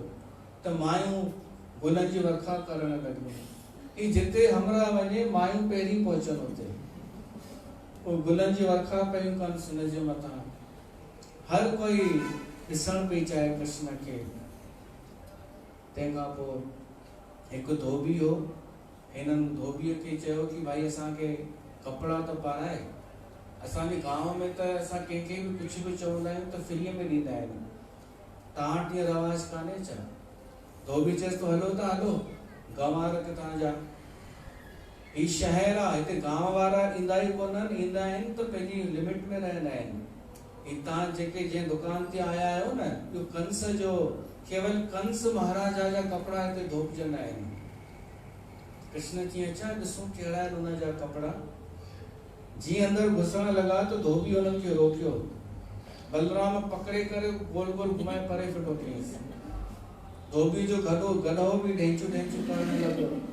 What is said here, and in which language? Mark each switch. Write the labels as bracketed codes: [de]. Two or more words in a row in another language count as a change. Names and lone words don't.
[sd] त मायूं गुलनि जी वर्खा करण लॻियूं ही जिते हमरा वञे मायूं पहिरीं पहुचनि हुते उहो गुलनि जी वर्खा पयूं कनि हुन जे मथां हर कोई ॾिसण पई चाहे कृष्ण खे तंहिंखां पोइ हिकु धोबी हो हिननि धोबीअ खे चयो कि भाई असांखे कपिड़ा त पाराए असांजे गांव में त असां कंहिंखे बि कुझु बि चवंदा आहियूं त फ्रीअ में ॾींदा आहिनि तव्हां वटि इहो रवाज कान्हे छा धोबी चएसि तो हलो त हलो गंवार के तव्हांजा ही शहर आहे हिते गांव वारा ईंदा ई कोन्हनि ईंदा आहिनि त पंहिंजी लिमिट में रहंदा आहिनि ही तव्हां जेके जंहिं दुकान ते आया आहियो न इहो कंस जो केवल कंस महाराजा जा कपिड़ा हिते धोपजंदा आहिनि कृष्ण चई अच्छा ॾिसूं कहिड़ा आहिनि हुन जा कपिड़ा जीअं अंदरि घुसण लॻा त धोबी हुननि खे रोकियो बलराम पकड़े करे गोल गोल घुमाए परे फिटो कयईंसि धोबी जो गधो बि ढेंचू ढेंचू करण लॻो